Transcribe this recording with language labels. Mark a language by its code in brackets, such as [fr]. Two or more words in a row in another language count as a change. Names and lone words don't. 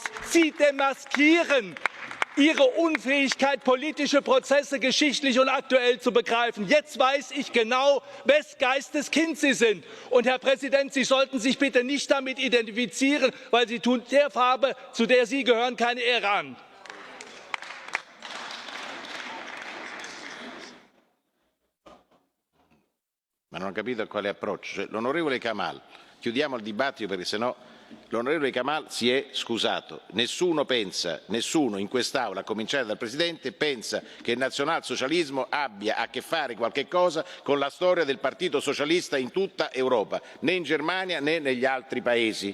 [de] Sie demaskieren ihre Unfähigkeit, politische Prozesse geschichtlich und aktuell zu begreifen. Jetzt weiß ich genau, wes Geistes Kind Sie sind. Und Herr Präsident, Sie sollten sich bitte nicht damit identifizieren, weil Sie tun der Farbe, zu der Sie gehören, keine Ehre an. [it] Ma non ho capito quale approccio. L'onorevole Kamal, chiudiamo il dibattito perché sennò l'onorevole Kamal si è scusato. Nessuno in quest'Aula, a cominciare dal Presidente, pensa che il nazionalsocialismo abbia a che fare qualche cosa con la storia del Partito Socialista in tutta Europa, né in Germania né negli altri paesi.